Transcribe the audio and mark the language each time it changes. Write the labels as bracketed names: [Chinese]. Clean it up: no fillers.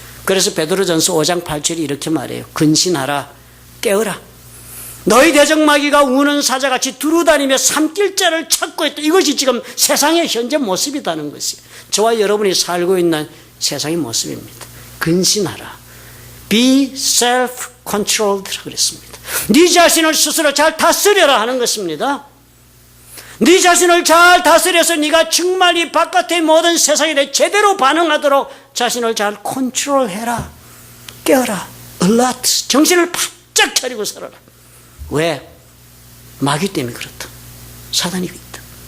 [Korean] 그래서 베드로전서 5장 8절이 이렇게 말해요. 근신하라, 깨어라. 너희 대적마귀가 우는 사자같이 두루다니며 삼킬 자를 찾고 있다. 이것이 지금 세상의 현재 모습이라는 것이 저와 여러분이 살고 있는 세상의 모습입니다. 근신하라. [English] Be self-controlled [Korean] 그랬습니다. 네 자신을 스스로 잘 다스려라 하는 것입니다. 네 자신을 잘 다스려서 네가 정말 이 바깥의 모든 세상에 대해 제대로 반응하도록 자신을 잘 컨트롤해라. 깨어라. alert. 정신을 바짝 차리고 살아라. 왜? 마귀 때문에 그렇다. 사단이 있다.